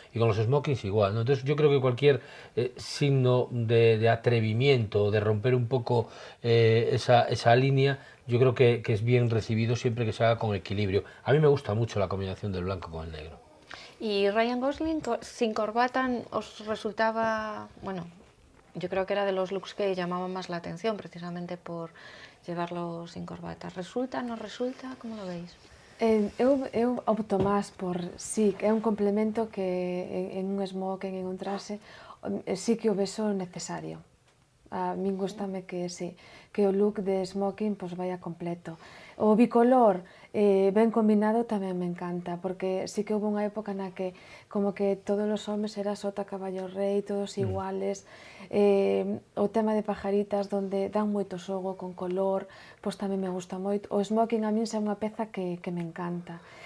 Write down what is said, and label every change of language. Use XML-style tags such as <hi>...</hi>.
<es>Y con los smokings igual, ¿no? Entonces yo creo que cualquier signo de atrevimiento, de romper un poco esa línea, yo creo que es bien recibido siempre que se haga con equilibrio. A mí me gusta mucho la combinación del blanco con el negro. ¿Y Ryan Gosling sin corbata os resultaba, bueno, yo creo que era de los looks que llamaban más la atención precisamente por llevarlo sin corbata? ¿Resulta, no resulta? ¿Cómo lo veis?</es> <gl>Eu opto máis por sí, é un complemento que en un smoking, en un traxe, sí que o vexo necesario. A min gustame que sí, que o look de smoking pues vaya completo. O bicolor, ben combinado tamén me encanta, porque sí que houve unha época na que como que todos os homes era sota, caballo, rei, todos iguales. O tema de pajaritas, donde dan moito xogo con color, pois tamén me gusta moito. O smoking a min é unha peza que me encanta.</gl>